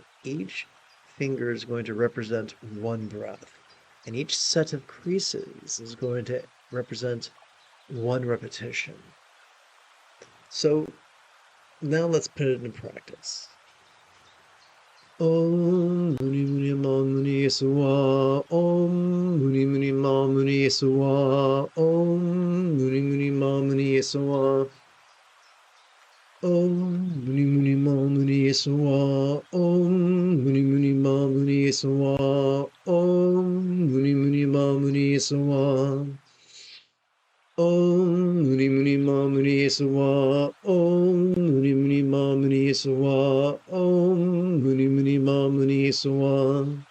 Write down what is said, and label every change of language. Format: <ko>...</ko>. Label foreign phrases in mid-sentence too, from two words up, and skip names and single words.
<en>Each finger is going to represent 1 breath, and each set of creases is going to represent 1 repetition. So now let's put it in practice.</en> <sa>Om Muni Muni Ma Muni Swa, Om Muni Muni Ma Muni Swa, Om Muni Muni Ma Muni Swa, Om Muni Muni Ma Muni Swa, Om Muni Muni Ma Muni Swa, Om Muni Muni Ma Muni Swa, Om Muni Muni Ma Muni Swa, Om Muni Muni Ma Muni Sawa, Om Muni Muni Ma Muni Sawa,</sa>